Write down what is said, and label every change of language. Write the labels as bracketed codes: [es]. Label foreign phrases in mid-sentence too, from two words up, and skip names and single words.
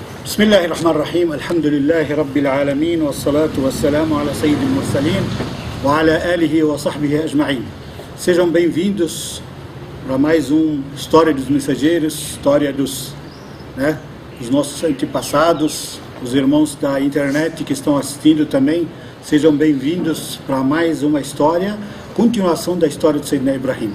[ar] بسم الله الرحمن الرحيم الحمد لله رب العالمين والصلاة والسلام على سيد المرسلين وعلى آله وصحبه أجمعين. [pt] Sejam bem-vindos para mais História dos Mensageiros, história dos nossos antepassados, os irmãos da internet que estão assistindo também. Sejam bem-vindos para mais uma história, continuação da história de Sayyidina Ibrahim.